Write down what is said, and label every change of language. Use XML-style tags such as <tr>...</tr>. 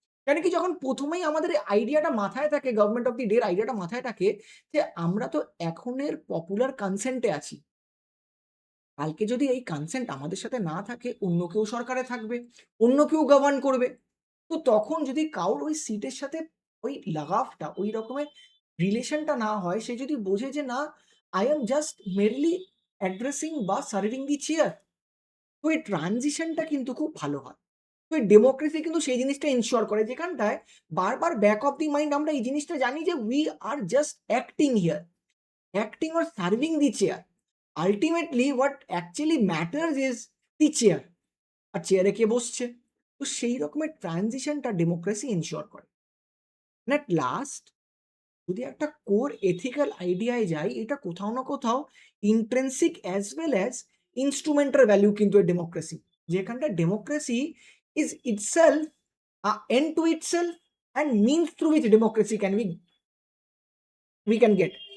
<bn>কেন কি, যখন প্রথমেই আমাদের আইডিয়াটা মাথায় থাকে,</bn> <en>government of the day</en> <bn>আইডিয়াটা মাথায় থাকে, যে আমরা তো এখনের পপুলার কনসেন্টে আছি, কালকে যদি এই কনসেন্ট আমাদের সাথে না থাকে, অন্য কেউ সরকারে থাকবে, অন্য কেউ গভর্ন করবে। তো তখন যদি কারোর ওই সিটের সাথে ওই লাগাভটা, ওই রকমের রিলেশনটা না হয়, সে যদি বোঝে যে না,</bn> <en>I am just merely addressing বা serving the chair.</en> <bn>তো এই ট্রানজিশনটা কিন্তু খুব ভালো হয়। তো এই ডেমোক্রেসি কিন্তু সেই জিনিসটা এনশিওর করে যেখানটায় বারবার ব্যাক অফ দি মাইন্ড আমরা এই জিনিসটা জানি যে</bn> <en>we are just acting here, acting or serving the chair. Ultimately what actually matters is the chair.</en> <bn>আর চেয়ারে কে বসছে? তো সেই রকমের ট্রানজিশনটা ডেমোক্রেসি এনশিওর করে।</bn> <en>And at last</en> <bn>যদি একটা কোর এথিক্যাল আইডিয়ায় যাই, এটা কোথাও না কোথাও intrinsic as well as instrumental value কিন্তু এর ডেমোক্রেসি।</bn> <en>যেখানটা democracy is itself end to itself and means through which democracy can we can get.</en>